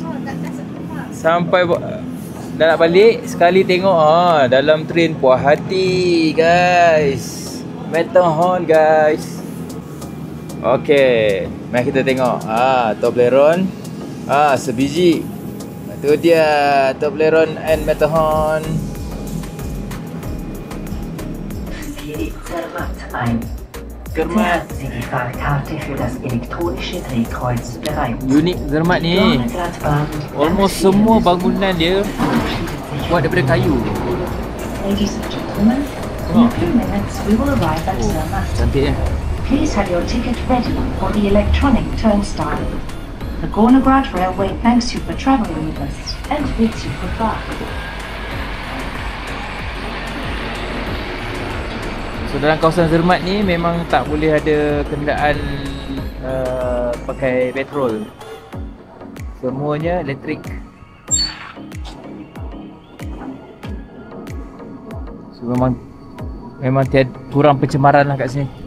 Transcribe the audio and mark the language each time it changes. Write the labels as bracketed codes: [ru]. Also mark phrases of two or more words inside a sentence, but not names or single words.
[ms] Sampai dah nak balik, sekali tengok dalam train, puas hati guys. Matterhorn guys. Okay, mari kita tengok Toblerone. Sebiji. Itu dia Toblerone and Matterhorn. Zermatt. [de] Die Fahrkarte für das elektronische Drehkreuz bereit. [ms] Unik Zermatt ni. Almost semua bangunan dia buat daripada kayu. [en] Ladies and gentlemen, in a few minutes we will arrive at Zermatt. [ms] Cantik [en] Please have your ticket ready for the electronic turnstile. The Gornograd Railway thanks you for traveling with us and bids you goodbye. [ms] So dalam kawasan Zermatt ni memang tak boleh ada kenderaan pakai petrol. Semuanya elektrik. So memang kurang pencemaran lah kat sini.